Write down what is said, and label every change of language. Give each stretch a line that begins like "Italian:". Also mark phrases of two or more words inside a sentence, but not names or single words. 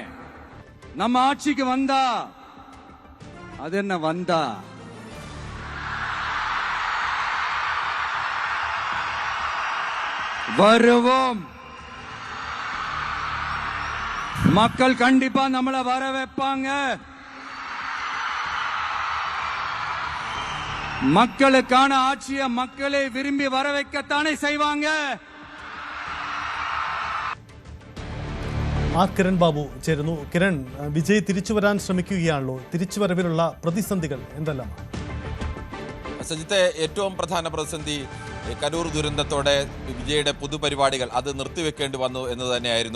Tamil: நம்ம ஆட்சிக்கு வந்தா அது என்ன வந்தா வருவோம். மக்கள் கண்டிப்பா நம்மளை வர வைப்பாங்க. மக்களுக்கான ஆட்சியை மக்களே விரும்பி வர வைக்கத்தானே செய்வாங்க.
Malayalam: കിരൺ ബാബു ചേരുന്നു. കിരൺ, വിജയ് തിരിച്ചു വരാൻ ശ്രമിക്കുകയാണല്ലോ. തിരിച്ചുവരവിലുള്ള പ്രതിസന്ധികൾ എന്തെല്ലാം? സജിത്തെ, ഏറ്റവും പ്രധാന പ്രതിസന്ധി കരൂർ ദുരന്തത്തോടെ വിജയുടെ പൊതുപരിപാടികൾ അത് നിർത്തിവെക്കേണ്ടി വന്നു എന്ന് തന്നെയായിരുന്നു.